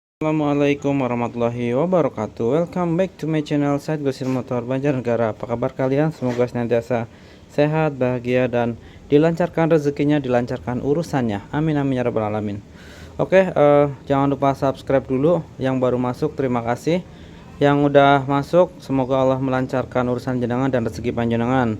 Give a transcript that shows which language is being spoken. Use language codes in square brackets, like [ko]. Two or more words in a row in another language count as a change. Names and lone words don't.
[ar] السلام عليكم ورحمة الله وبركاته. [en] Welcome back to my channel Said Gosir Motor Banjarnegara. [id] Apa kabar kalian? Semoga senantiasa sehat, bahagia, dan dilancarkan rezekinya, dilancarkan urusannya. [ar] آمين آمين يا رب العالمين. [id] Oke, jangan lupa subscribe dulu. Yang baru masuk terima kasih. Yang udah masuk semoga Allah melancarkan urusan jenengan dan rezeki panjenengan.